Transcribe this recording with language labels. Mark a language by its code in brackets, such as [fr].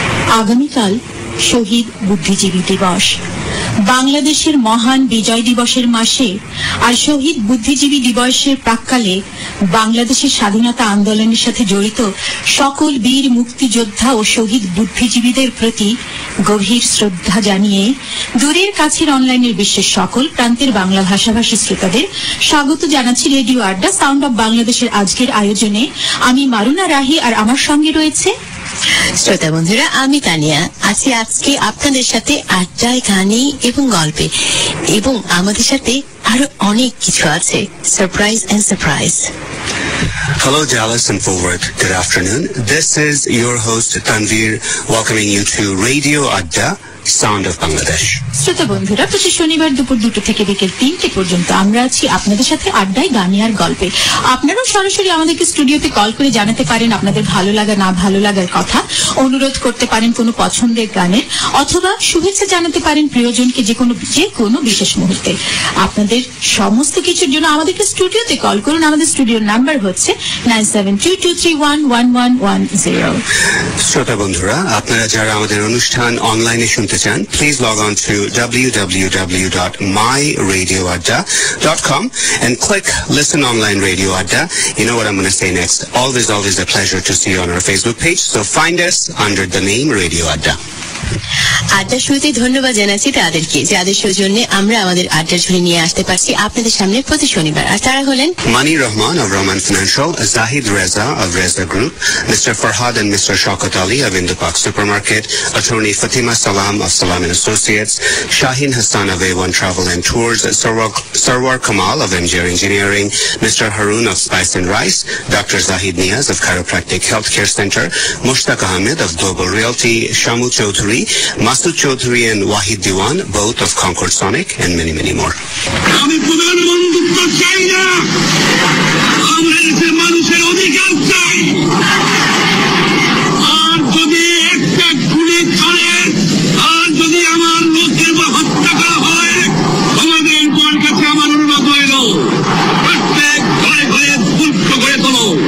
[bn] আগামীকাল শহীদ বুদ্ধিজীবী দিবস। বাংলাদেশের মহান বিজয় দিবসের মাসে আর শহীদ বুদ্ধিজীবী দিবসের প্রাক্কালে বাংলাদেশের স্বাধীনতা আন্দোলনের সাথে জড়িত সকল বীর মুক্তিযোদ্ধা ও শহীদ বুদ্ধিজীবীদের প্রতি গভীর শ্রদ্ধা জানিয়ে দূরের কাছের অনলাইনের বিশ্বের সকল প্রান্তের বাংলা ভাষাভাষী শ্রোতাদের স্বাগত জানাচ্ছি রেডিও আড্ডা সাউন্ড অব বাংলাদেশের আজকের আয়োজনে। আমি মারুনা রাহি, আর আমার সঙ্গে রয়েছে শ্রোতা বন্ধুরা, আমি তানিয়া আছি আজকে আপনাদের সাথে আড্ডায়, গানে এবং গল্পে, এবং আমাদের সাথে আরো অনেক কিছু আছে, surprise and surprise. [en] Hello Dallas and Fort Worth, good afternoon. This is your host Tanvir welcoming you to Radio Adda, Sound of Bangladesh. [bn] শ্রোতা বন্ধুরা, প্রতি শনিবার দুপুর 2 থেকে বিকেল 3 পর্যন্ত আমরা আছি আপনাদের সাথে আড্ডায়, গানে আর গল্পে। আপনারাও সরাসরি আমাদেরকে স্টুডিওতে কল করে জানাতে পারেন আপনাদের ভালো লাগা না ভালো লাগার কথা, অনুরোধ করতে পারেন কোনো পছন্দের গানের, অথবা শুভেচ্ছা জানাতে পারেন প্রিয়জনকে যে কোনো বিশেষ মুহূর্তে। আপনাদের সমস্ত কিছুর জন্য আমাদেরকে স্টুডিওতে কল করুন। আমাদের স্টুডিওর নাম্বার হচ্ছে 9722311110। শ্রোতা বন্ধুরা, আপনারা যারা আমাদের অনুষ্ঠান অনলাইনে শুনতে চান, [en] please log on to www.myradioadda.com and click listen online Radio Adda. You know what I'm going to say next. Always a pleasure to see you on our Facebook page, so find us under the name Radio Adda. [bn] আড্ডার শুরুতে ধন্যবাদ জানাচ্ছি তাদেরকে, যাদের সৌজন্যে আমরা আমাদের আড্ডার ঝুলি নিয়ে আসতে পারছি আপনাদের সামনে প্রতি শনিবার। আর তারা হলেন [en] Mani Rahman of Rahman Financial, Zahid Reza of Reza Group, Mr. Farhad and Mr. Shaukat Ali of Indupak Supermarket, Attorney Fatima Salam of Salam and Associates, Shaheen Hassan of A1 Travel and Tours, Sarwar Kamal of MJR Engineering, Mr. Haroon of Spice and Rice, Dr. Zahid Niaz of Chiropractic Healthcare Center, Mushtaq Ahmed of Global Realty, Shamu Chaudhary, Masood Chaudhary and Wahid Diwan, both of Concord Sonic, and many, many more. [bn] আমি প্রধানমন্ত্রী চাই না, আমরা দেশের মানুষের অধিকার চাই। আর যদি একটা গুলি চলে, আর যদি আমার লোকের বা হত্যা করা হয়, আমাদের তোমার কাছে আমার অনুরোধ রইল, প্রত্যেক ঘরে ঘরে গুপ্ত করে তোলো।